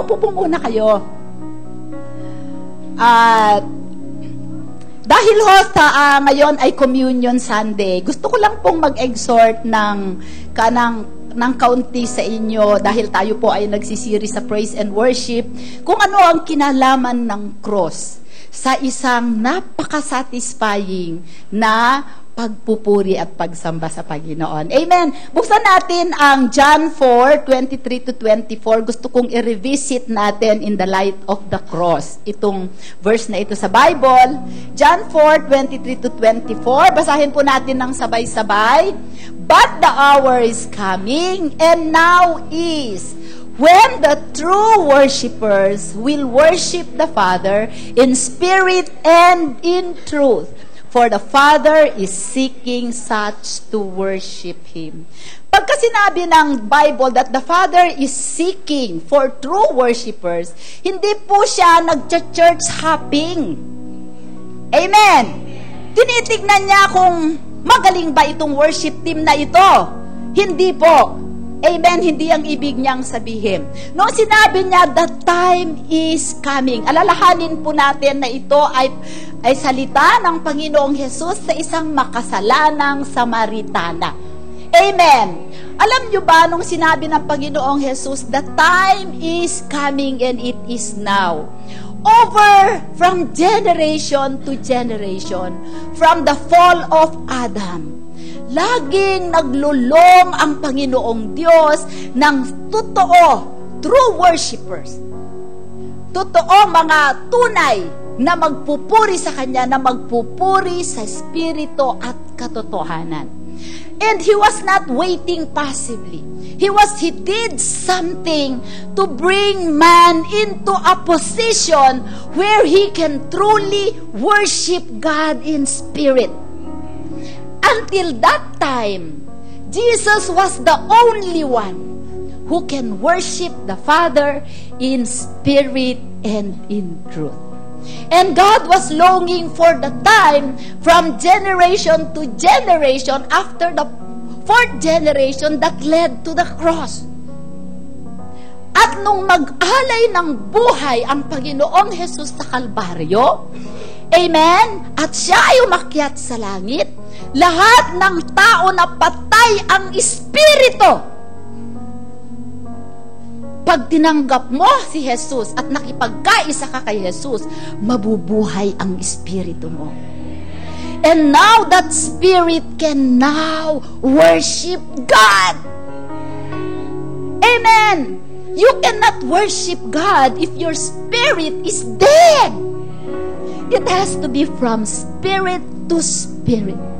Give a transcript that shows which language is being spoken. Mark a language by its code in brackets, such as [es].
[tl] Upo po muna kayo. At dahil ngayon ay Communion Sunday, gusto ko lang pong mag-exhort ng kaunti sa inyo dahil tayo po ay nagsisiri sa praise and worship kung ano ang kinalaman ng cross sa isang napaka-satisfying na pagpupuri at pagsamba sa Panginoon. Amen. Buksan natin ang John 4:23-24. Gusto kong i-revisit natin [en] in the light of the cross. [tl] Itong verse na ito sa Bible. John 4:23-24. Basahin po natin ng sabay-sabay. [en] But the hour is coming, and now is, when the true worshipers will worship the Father in spirit and in truth. For the Father is seeking such to worship Him. [tl] Pagka sinabi ng Bible [en] that the Father is seeking for true worshipers, [tl] hindi po siya nag-church hopping. Amen. Tinitignan niya kung magaling ba itong worship team na ito. Hindi po. Amen, hindi ang ibig niyang sabihin. Noong sinabi niya, [en] the time is coming. [tl] Alalahanin po natin na ito ay salita ng Panginoong Hesus sa isang makasalanang Samaritana. Amen. Alam nyo ba, nung sinabi ng Panginoong Jesus, [en] the time is coming and it is now. Over from generation to generation, from the fall of Adam, [tl] laging naglulong ang Panginoong Diyos ng totoo, [en] true worshipers. [tl] Totoo mga tunay na magpupuri sa Kanya, na magpupuri sa Espiritu at katotohanan. [en] And He was not waiting passively. He did something to bring man into a position where he can truly worship God in spirit. Until that time, Jesus was the only one who can worship the Father in spirit and in truth. And God was longing for the time from generation to generation after the fourth generation that led to the cross. [tl] At nung mag-alay ng buhay ang Panginoong Jesus sa Kalbaryo, amen, at siya ay umakyat sa langit, lahat ng tao na patay ang Espiritu, pag tinanggap mo si Jesus at nakipagkaisa ka kay Jesus, mabubuhay ang Espiritu mo. [en] And now that Spirit can now worship God. Amen. You cannot worship God if your spirit is dead. It has to be from spirit to spirit.